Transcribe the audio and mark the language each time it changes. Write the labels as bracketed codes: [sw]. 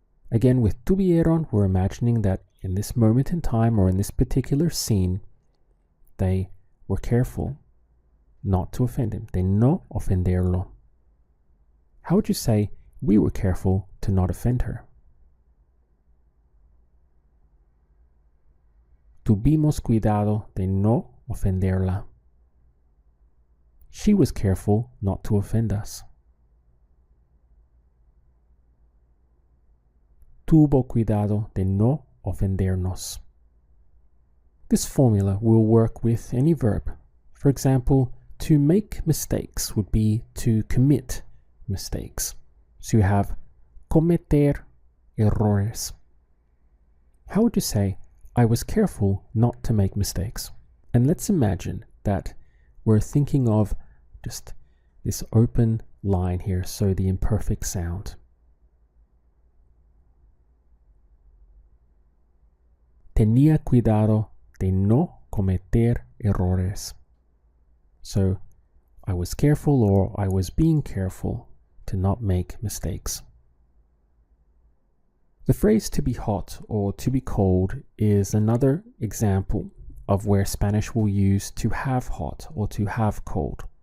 [en] Again, with tuvieron, we're imagining that in this moment in time or in this particular scene, they were careful not to offend him. [es] De no ofenderlo. [en] How would you say we were careful to not offend her? [es] Tuvimos cuidado de no ofenderla. [en] She was careful not to offend us. [es] Tuvo cuidado de no ofendernos. [en] This formula will work with any verb. For example, to make mistakes would be to commit mistakes. So you have cometer errores. How would you say, I was careful not to make mistakes. And let's imagine that we're thinking of just this open line here, so the imperfect sound. [es] Tenía cuidado de no cometer errores. [en] So I was careful, or I was being careful to not make mistakes. The phrase to be hot or to be cold is another example of where Spanish will use to have hot or to have cold.